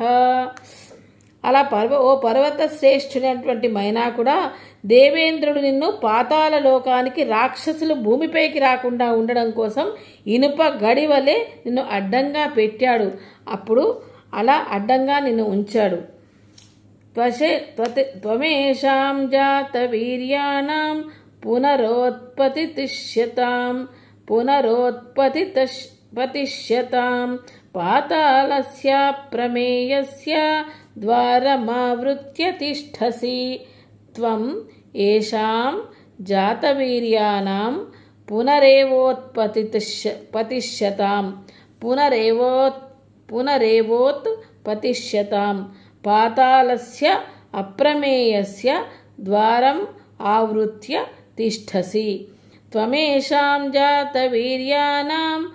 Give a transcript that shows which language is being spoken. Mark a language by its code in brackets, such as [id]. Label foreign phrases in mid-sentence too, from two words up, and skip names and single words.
[te] అలా ఓ పర్వత శ్రేష్ఠుడైనటువంటి మైనాకుడా, దేవేంద్రుడు నిన్ను పాతాళ లోకానికి రాక్షసులు భూమిపైకి రాకుండా ఉండడం కోసం ఇనుప గడివలే నిన్ను అడ్డంగా పెట్టాడు. అప్పుడు అలా అడ్డంగా నిన్ను ఉంచాడు. [sa] त्वमेषां जात वीर्याणां पुनरोत्पतितिष्यतां पतिष्यतां पातालस्य प्रमेयस्य द्वारमावृत्य तिष्ठसि त्वं येषां जातवीर्याणां पुनरेवोत्पतिष्यतां पुनरेवोत्पतिष्यतां पातालस्य अप्रमेयस्य द्वारम् आवृत्य तिष्ठसि त्वमेषां जातवीर्याणां